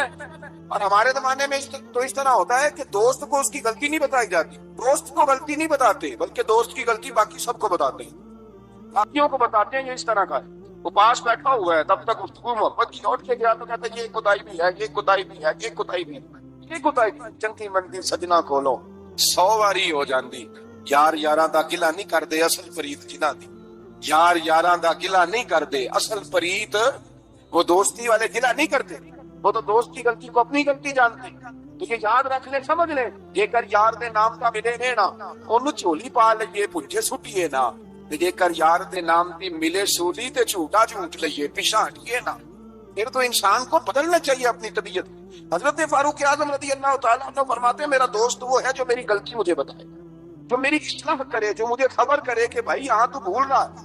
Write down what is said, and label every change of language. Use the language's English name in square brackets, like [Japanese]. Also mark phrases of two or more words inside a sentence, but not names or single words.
[Urdu] اور ہمارے زمانے میں تو اس طرح ہوتا ہے کہ دوست کو اس کی غلطی نہیں بتائی جاتی، دوست کو غلطی نہیں بتاتے بلکہ دوست کی غلطی باقی سب کو بتاتے ہیں، باقیوں کو بتاتے ہیں۔ یہ اس طرح کا ہے، وہ پاس بیٹھا ہوا ہے تب تک گفتگو محبت کی، لوٹ کے گیا تو کہتا ہے یہ کوتاہی بھی ہے، یہ کوتاہی بھی ہے، یہ کوتاہی بھی ہے، یہ کوتاہی بھی ہے۔ [Punjabi] چنکی منڈی سجنا کھولو 100 واری ہو جاندی، یار یاراں دا گلا نہیں کردے اصل فرید جنہاں دی، یار یاراں دا گلا نہیں کردے اصل فرید، [Urdu] وہ دوستی والے گلا نہیں کرتے، وہ تو دوست کی غلطی کو اپنی غلطی جانتے۔ تو یہ یاد رکھ لیں، سمجھ لیں، [Punjabi] جے کر یار دے نام کا ملے نے نا اونوں جھولی پا لئیے پنجے سٹیے نا، جے کر یار دے نام دی ملے سولی تے جھوٹا جھوٹ لئیے پیچھے ہٹیے نا۔ [Urdu] پھر تو انسان کو بدلنا چاہیے اپنی طبیعت۔ حضرت فاروق اعظم رضی اللہ تعالیٰ عنہ فرماتے ہیں میرا دوست وہ ہے جو میری غلطی مجھے بتائے، جو میری اصلاح کرے، جو مجھے خبر کرے کہ بھائی یہاں تو بھول رہا ہے۔